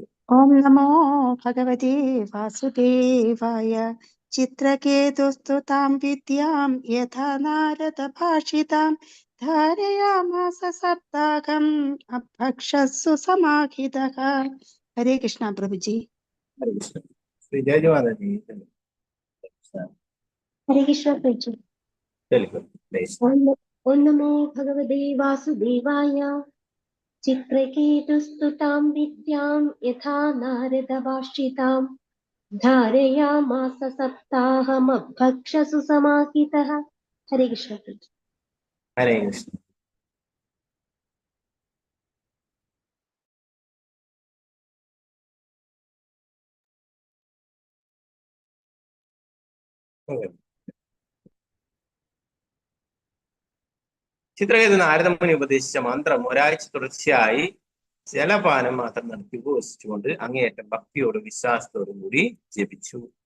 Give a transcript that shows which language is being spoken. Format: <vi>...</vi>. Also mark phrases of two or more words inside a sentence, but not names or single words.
<sa>ओं नमो भगवते वासुदेवाय. चित्रकेतुस्तुतां विद्यां यथा नारद भाषितां धारयामास सप्ताहं अभक्ष सुसमाहितः.</sa> <ml>ഹരേ കൃഷ്ണ പ്രഭുജി. ഹരേ കൃഷ്ണ. ശ്രീ ജയജവാദി</ml> <sa>हरे कृष्ण प्रभु ओम नमो भगवते वासुदेवाय चित्रकेतुस्तुतां विद्यां यथा नारदवार्षितां धारयामास सप्ताहमभक्षसु समाहितः हरे कृष्ण प्रभु</sa> <ml>ഹരേ കൃഷ്ണ. ചിത്രകേതു നാരദമുനി ഉപദേശിച്ച മന്ത്രം ഒരാഴ്ച തുടർച്ചയായി ജലപാനം മാത്രം നടത്തി ഉപവസിച്ചുകൊണ്ട് അങ്ങേയറ്റം ഭക്തിയോടും വിശ്വാസത്തോടും കൂടി ജപിച്ചു.</ml>